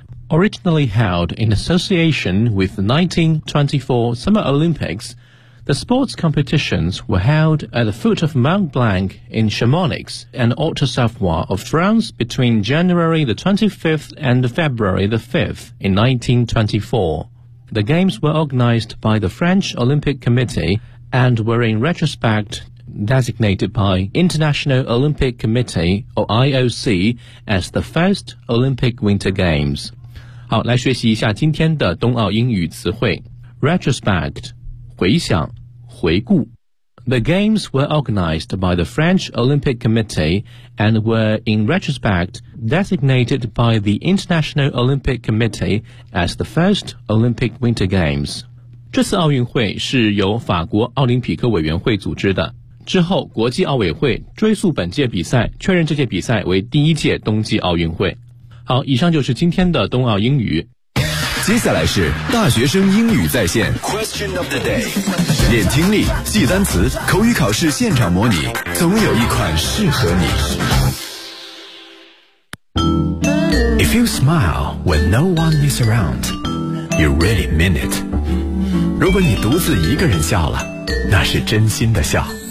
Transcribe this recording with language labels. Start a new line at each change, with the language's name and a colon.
English: Originally held in association with the 1924 Summer Olympics, the sports competitions were held at the foot of Mont Blanc in Chamonix and Haute-Savoie of France between January the 25th and February the 5th in 1924. The games were organized by the French Olympic Committee and were in retrospectdesignated by International Olympic Committee, or IOC, as the first Olympic Winter Games.
Chinese: 好，来学习一下今天的冬奥英语词汇。 Retrospect, 回想，回顾。
English: The games were organized by the French Olympic Committee and were, in retrospect, designated by the International Olympic Committee as the first Olympic Winter Games.
Chinese: 这次奥运会是由法国奥林匹克委员会组织的。之后国际奥委会追溯本届比赛，确认这届比赛为第一届冬季奥运会。好，以上就是今天的冬奥英语。接下来是大学生英语在线 Question of the day， 练听力，记单词，口语考试现场模拟，总有一款适合你。
English: If you smile when no one is around, you really mean it.
Chinese: 如果你独自一个人笑了，那是真心的笑。